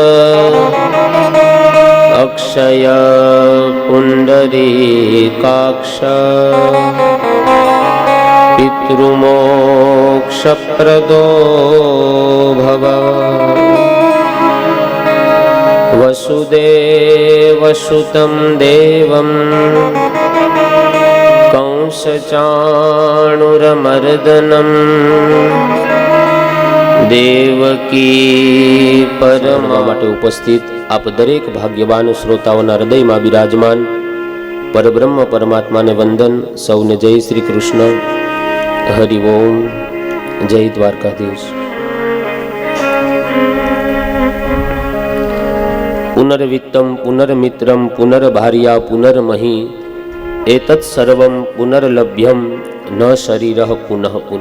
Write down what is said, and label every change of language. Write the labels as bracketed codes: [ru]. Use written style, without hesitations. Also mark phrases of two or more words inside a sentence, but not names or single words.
[sa] अक्षय पुंडरीकाक्ष पितृमोक्षप्रदो भव वसुदेवसुतं देवं कंसचाणूरमर्दनं देवकी [gu] પરમા માટે ઉપસ્થિત આપ દરેક ભાગ્યવાન શ્રોતાઓના હૃદયમાં બિરાજમાન પરબ્રહ્મ પરમાત્માને વંદન. સૌને જય શ્રી કૃષ્ણ. હરિ ઓમ. જય દ્વારકાધીશ. [sa] पुनर्वित्तम पुनर्मित्रम पुनर्भार्या पुनर्मही एतत् सर्वं पुनर्लभ्यम न शरीरः पुनः पुनः.